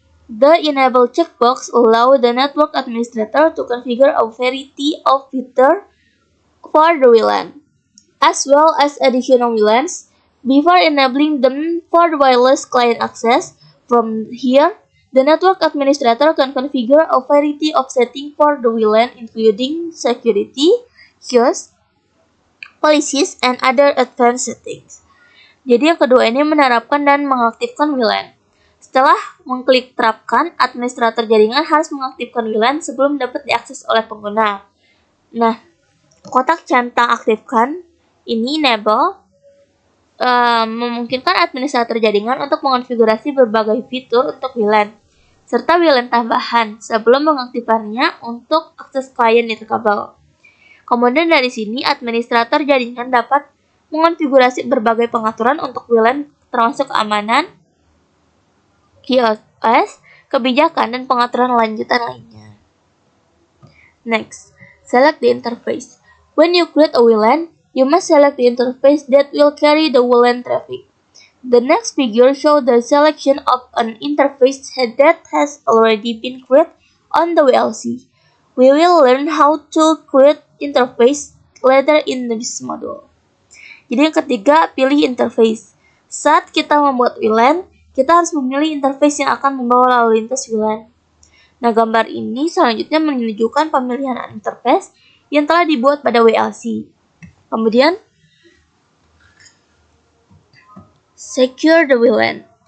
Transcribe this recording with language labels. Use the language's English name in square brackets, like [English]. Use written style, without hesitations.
[English] The enable checkbox allows the network administrator to configure a variety of features for the WLAN, as well as additional WLANs before enabling them for wireless client access. From here, the network administrator can configure a variety of settings for the WLAN including security, queues, policies, and other advanced settings. [Indonesian] Jadi yang kedua ini menerapkan dan mengaktifkan WLAN. Setelah mengklik terapkan, administrator jaringan harus mengaktifkan WLAN sebelum dapat diakses oleh pengguna. Nah, kotak centang aktifkan ini enable memungkinkan administrator jaringan untuk mengonfigurasi berbagai fitur untuk WLAN serta WLAN tambahan sebelum mengaktifkannya untuk akses klien nirkabel. Kemudian dari sini, administrator jaringan dapat mengonfigurasi berbagai pengaturan untuk WLAN termasuk keamanan, QoS, kebijakan, dan pengaturan lanjutan lainnya. [English] Next, select the interface. When you create a WLAN, you must select the interface that will carry the WLAN traffic. The next figure shows the selection of an interface that has already been created on the WLC. We will learn how to create interface later in this module. [Indonesian] Jadi yang ketiga, pilih interface. Saat kita membuat WLAN, kita harus memilih interface yang akan membawa lalu lintas WLAN. Nah, gambar ini selanjutnya menunjukkan pemilihan interface yang telah dibuat pada WLC. Kemudian, [English] secure the WLAN.